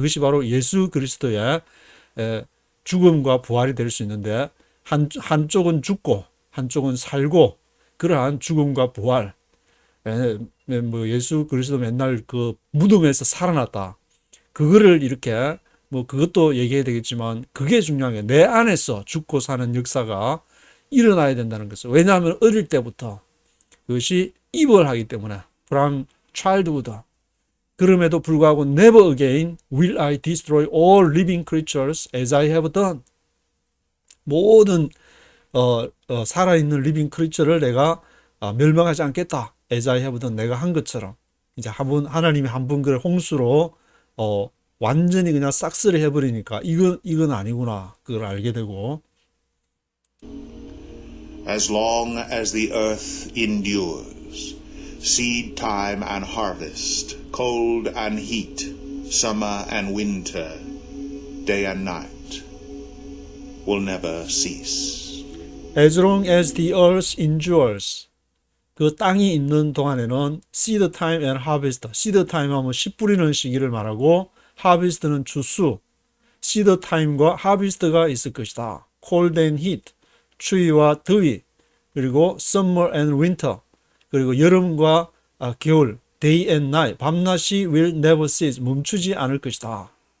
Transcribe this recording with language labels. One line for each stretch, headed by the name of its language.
Korean: 그것이 바로 예수 그리스도의 죽음과 부활이 될 수 있는데 한쪽은 죽고 한쪽은 살고 그러한 죽음과 부활 뭐 예수 그리스도 맨날 그 무덤에서 살아났다. 그거를 이렇게 뭐 그것도 얘기해야 되겠지만 그게 중요한 게 내 안에서 죽고 사는 역사가 일어나야 된다는 것을. 왜냐하면 어릴 때부터 그것이 입을하기 때문에
English: from childhood.
Korean: 그럼에도 불구하고
English: never again will I destroy all living creatures as I have done.
Korean: 모든 살아있는
English: living creature
Korean: 를 내가 멸망하지 않겠다.
English: as I have done.
Korean: 내가 한 것처럼 이제 하나님이 한 번 그를 홍수로 완전히 그냥 싹쓸이 해버리니까 이건 아니구나. 그걸 알게 되고.
English: As long as the earth endures, seed time and harvest, cold and heat, summer and winter, day and night, will never cease. As long as the earth endures.
Korean: 그 땅이 있는 동안에는
English: seed time and harvest. seed time
Korean: 하면 씨 뿌리는 시기를 말하고 harvest는 추수.
English: seed time과 harvest가
Korean: 있을 것이다.
English: cold and heat.
Korean: 추위와 더위, 그리고
English: summer and winter,
Korean: 그리고 여름과 겨울,
English: day and night,
Korean: 밤낮이
English: will never cease,
Korean: 멈추지 않을 것이다.